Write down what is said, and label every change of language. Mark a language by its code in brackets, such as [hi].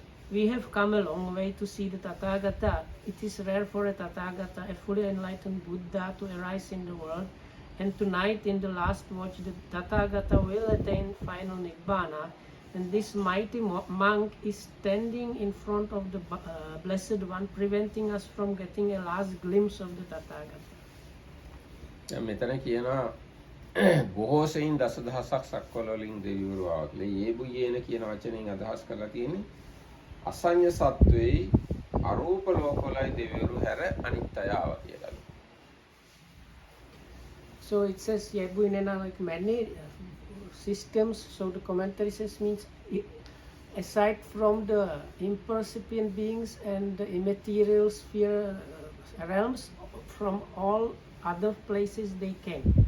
[en] We have come a long way to see the Tathagata. It is rare for a Tathagata, a fully enlightened Buddha, to arise in the world, and tonight in the last watch the Tathagata will attain final Nibbana, and this mighty monk is standing in front of the Blessed One, preventing us from getting a last glimpse of the Tathagata. [si] මෙතන කියනවා බොහෝ සෙයින් දසදහසක් සක්වල වලින් දෙවිවරු ආවත්ලේ යේබුයේන කියන වචනෙන් අදහස් කරලා තියෙන්නේ අසඤ්ඤ සත්වෙයි අරූප ලෝකවලයි දෙවිවරු හැර අනිත් අය ආවා කියලා. [en] So it says Yebuinena, like many systems. So the commentary says means aside from the impercipient beings and the immaterial sphere realms, from all other places they came.